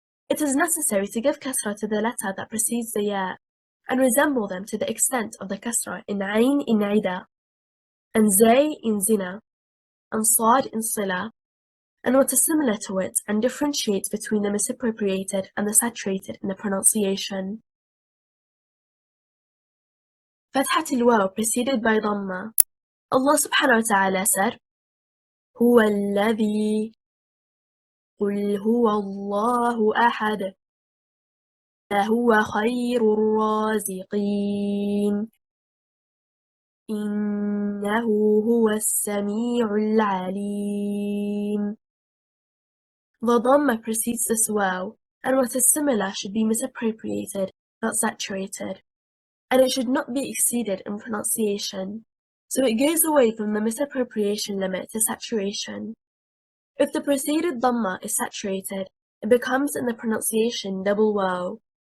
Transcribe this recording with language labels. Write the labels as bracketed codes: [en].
[en] It is necessary to give kasra to the letter that precedes the ya, and resemble them to the extent of the kasra in ayn in ida, and zay in zina, and sad in sila, and what is similar to it and differentiates between the misappropriated and the saturated in the pronunciation. Fathat al-waw preceded by dhamma. Allah subhanahu wa ta'ala said, [ar] هو الذي قل هو الله أحد لهو خير الرازقين إنه هو السميع العليم. [en] The dhamma precedes this waw, and what is similar should be misappropriated, not saturated, and it should not be exceeded in pronunciation, so it goes away from the misappropriation limit to saturation. If the preceded dhamma is saturated, it becomes in the pronunciation double waw.